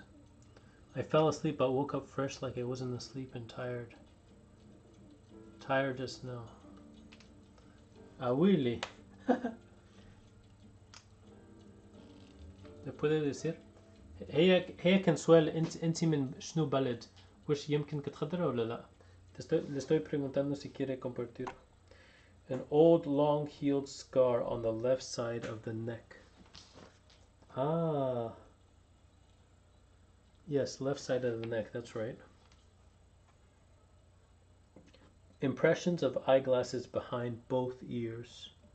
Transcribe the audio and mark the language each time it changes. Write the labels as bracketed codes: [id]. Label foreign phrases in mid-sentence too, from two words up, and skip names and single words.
[en] I fell asleep but woke up fresh like I wasn't asleep and tired. Tired just now. Ah, really? [es] ¿Le puede decir؟ [ar] هي كان سؤال انت من شنو بلد؟ وش يمكن تخضرها ولا لا؟ [es] Le estoy preguntando si quiere compartir. [en] An old long healed scar on the left side of the neck. Ah, yes, left side of the neck, that's right. Impressions of eyeglasses behind both ears.